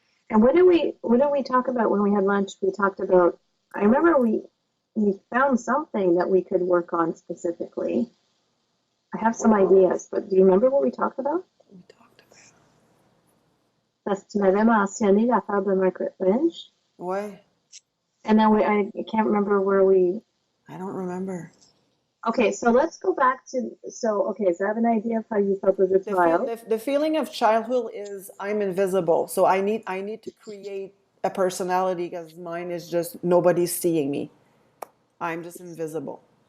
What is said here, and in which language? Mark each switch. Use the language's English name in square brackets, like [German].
[English] And what did we talk about when we had lunch? We talked about. I remember we found something that we could work on specifically. I have some ideas, but do you remember what we talked about? We talked about. [French] Parce que tu m'avais mentionné l'affaire de Margaret Lynch. Ouais, [English] And then I can't remember where we. I don't remember. Okay, so let's go back to. So, okay, so I have an idea of how you felt as a child. The feeling of childhood is I'm invisible. So I need to create a personality because mine is just nobody's seeing me. I'm just invisible.